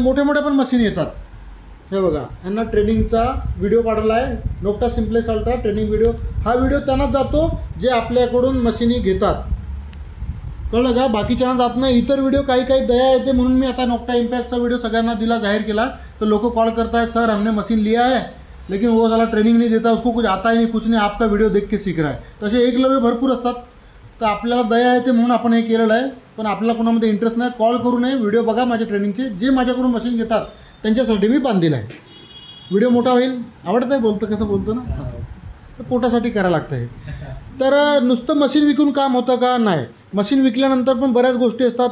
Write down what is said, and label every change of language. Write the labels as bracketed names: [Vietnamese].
[Marathi] मोठे मोठे पण मशीन येतात. हे बघा, यांना ट्रेनिंगचा व्हिडिओ पाठवला आहे, नोक्टा सिम्प्लेक्स अल्ट्रा ट्रेनिंग व्हिडिओ. हा व्हिडिओ त्यांना जातो जे आपल्याकडून मशीनी घेतात, कळलं का? बाकीच्यांना जात नाही. इतर व्हिडिओ काही दया येते म्हणून मी आता नोक्टा इम्पॅक्टचा व्हिडिओ सगळ्यांना दिला, जाहीर केला. तर लोक [Hindi] कॉल करता है, सर हमने मशीन लिया है लेकिन वो साला ट्रेनिंग नहीं देता, उसको कुछ आता ही नहीं, कुछ नहीं, आपका व्हिडिओ देख के सीख रहा है. [Marathi] तसे एकलव्य भरपूर असतात. तर आपल्याला दया येते म्हणून आपण हे केलेलं आहे. पण आपल्याला कोणामध्ये इंटरेस्ट नाही, कॉल करू नये. व्हिडिओ बघा माझे ट्रेनिंगचे. जे माझ्याकडून मशीन घेतात त्यांच्यासाठी मी बांधलेलं आहे. व्हिडिओ मोठा होईल. आवडतं आहे बोलतं, कसं बोलतो ना असं. तर पोटासाठी करायला लागतं हे. तर नुसतं मशीन विकून काम होतं का? नाही. मशीन विकल्यानंतर पण बऱ्याच गोष्टी असतात.